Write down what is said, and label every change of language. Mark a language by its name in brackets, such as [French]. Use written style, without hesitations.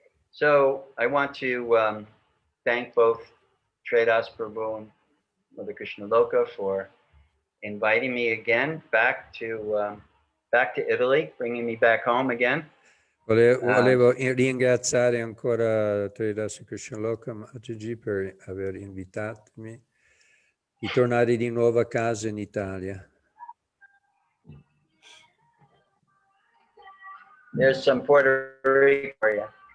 [English] So I want to thank both Tredas Prabhu and Mother Krishna Loka for inviting me again back to Italy, bringing me back home again. [Italian] Volevo ringraziare ancora Tredas Krishna Loka Mataji per aver invitatemi di tornare di nuovo a casa in Italia. [English] There's some Puerto Rico for you.